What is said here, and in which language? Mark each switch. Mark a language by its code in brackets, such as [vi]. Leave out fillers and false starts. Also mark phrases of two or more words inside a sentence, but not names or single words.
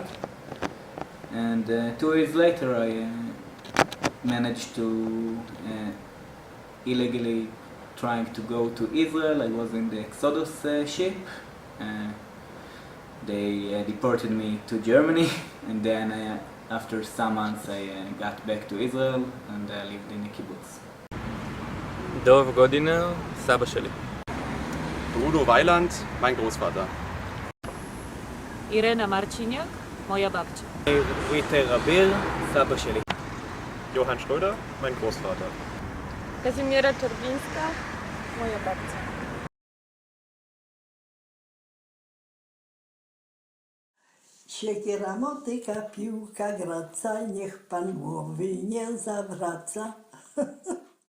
[en] And 2 years later, I managed to illegally trying to go to Israel. I was in the Exodus ship. They deported me to Germany, and then after some months I got back to Israel and I lived in a kibbutz. [he] דוב גודינר, סבא שלי. [de] Udo Weiland, mein Großvater. [pl] Irena Marciniak, moja babcia. [he] ריטר אביר, סבא שלי. [de] Johann Schröder, mein Großvater. [pl] Kazimiera Czerwińska, moja babcia. Siekiera, motyka, piłka, graca, niech pan głowy nie zawraca.